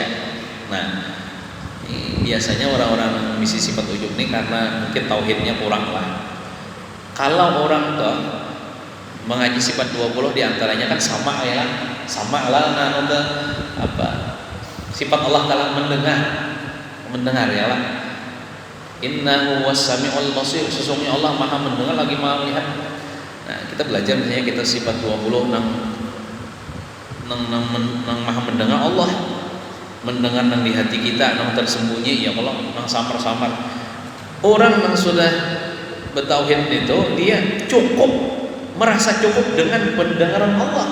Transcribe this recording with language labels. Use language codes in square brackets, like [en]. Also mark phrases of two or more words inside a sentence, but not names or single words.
[bjn] Nah, biasanya orang-orang yang misi sifat ujub ini karena mungkin tauhidnya kurang lah. Kalau orang tuh mengaji sifat 20 diantaranya kan sama lah apa sifat Allah Ta'ala mendengar ya lah. [ar] Innahu was-sami'ul basir, [bjn] sesungguhnya Allah Maha mendengar lagi Maha melihat. Nah, kita belajar misalnya kita sifat 20 nang Maha mendengar Allah, mendengar nang di hati kita, nang tersembunyi [ar] ya Allah, [bjn] nang samar-samar. Orang yang sudah bertauhid itu dia merasa cukup dengan pendengaran Allah.